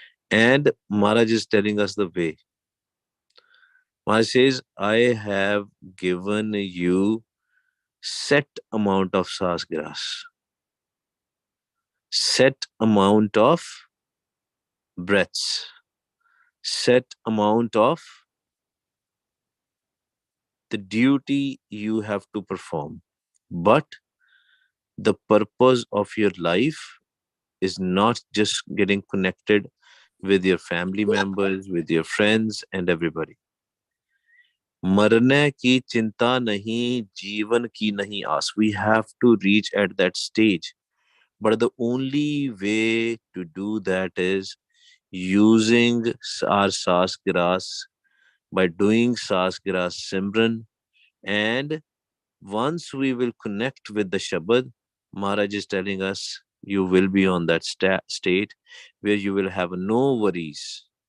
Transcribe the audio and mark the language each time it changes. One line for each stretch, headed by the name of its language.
English: And Maharaj is telling us the way. Maharaj says, I have given you set amount of sas grass, set amount of breaths, set amount of the duty you have to perform. But the purpose of your life is not just getting connected with your family members, with your friends and everybody.
Hindi: मरने की चिंता नहीं, जीवन की नहीं आस.
English: We have to reach at that stage. But the only way to do that is using our Sas Gras, by doing Sas Gras Simran. And once we will connect with the Shabad, Maharaj is telling us, you will be on that state where you will have no worries.